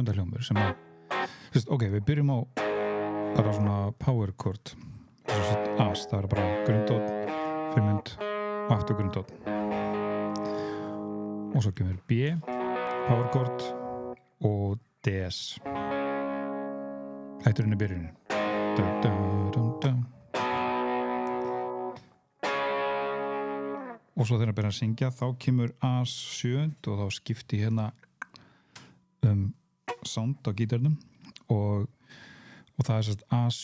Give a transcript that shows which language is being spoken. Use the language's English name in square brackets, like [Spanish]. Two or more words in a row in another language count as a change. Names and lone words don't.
[Icelandic] hljómur sem að, ok, við byrjum á bara svona [English] power chord, [Icelandic] As, það er bara grundtónn, fimmund og aftur grundtónn, og svo kemur B, [English] power chord [Icelandic] og DS. Þetta er henni byrjunin. Og svo þegar það byrjar að syngja, þá kemur As 7 og þá skipti hérna sound á gítarnum og það er sérst As